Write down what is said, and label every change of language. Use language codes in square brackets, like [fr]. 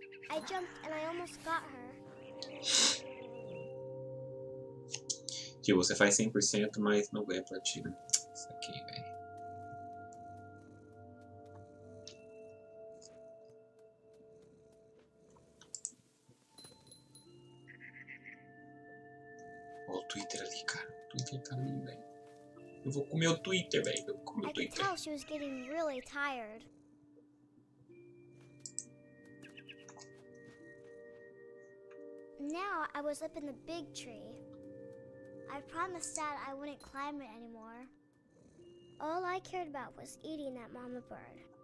[en] I jumped and I almost got her. [pt] Tio, você faz 100%, mas não ganha platina. Isso aqui, velho. Ó, o Twitter ali, cara. O Twitter tá ali, velho. Eu vou comer o Twitter, velho. Eu vou comer o [en] I could [pt] Twitter. [en] tell she was getting really tired. Now I was up in the big tree. I promised Dad I wouldn't climb it anymore. All I cared about was eating that mama bird.